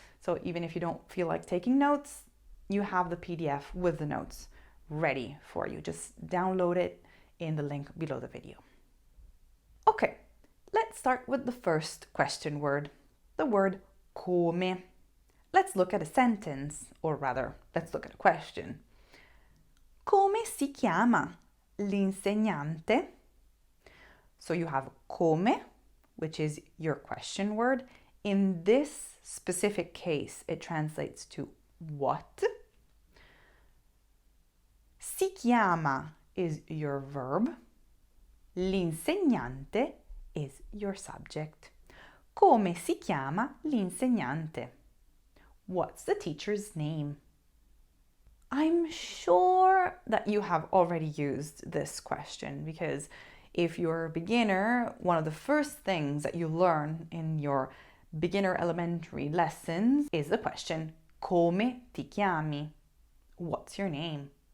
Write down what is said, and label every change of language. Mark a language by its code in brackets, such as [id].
[en] So even if you don't feel like taking notes, you have the PDF with the notes ready for you. Just download it in the link below the video. Okay. Let's start with the first question word, the word come. Let's look at a sentence, or rather, let's look at a question. [it] Come si chiama l'insegnante? [en] So you have come, which is your question word. In this specific case, it translates to what? [it] Si chiama [en] is your verb. [it] L'insegnante [en] is your subject. [it] Come si chiama l'insegnante? [en] What's the teacher's name? I'm sure that you have already used this question because if you're a beginner, one of the first things that you learn in your beginner elementary lessons is the question, [it] come ti chiami? [en] What's your name?